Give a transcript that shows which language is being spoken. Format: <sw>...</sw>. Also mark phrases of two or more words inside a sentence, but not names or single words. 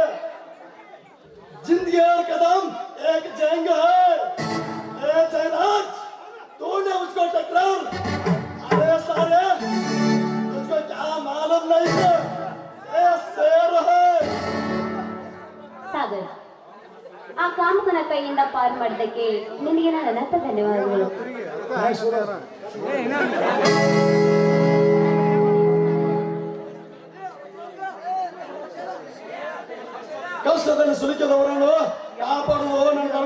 <hi>जिंदगी और कदम एक जंग है. ए जयराज, तूने उसको टकरार. अरे सारे, तुझको क्या मालूम नहीं है? ये शेर है.</hi> <kn>ಸಾಗರ್, ಆ ಕಾಮಕನ ಕೈಯಿಂದ ಪಾರು ಮಾಡಿದ್ದಕ್ಕೆ ನಿನಗೆ ನನ್ನ ಅನಂತ ಧನ್ಯವಾದಗಳು. ಕಷ್ಟದಲ್ಲಿ ಸಿಲುಕಿದವರನ್ನು ಕಾಪಾಡುವ ನನ್ನ ಧರ್ಮ.</kn>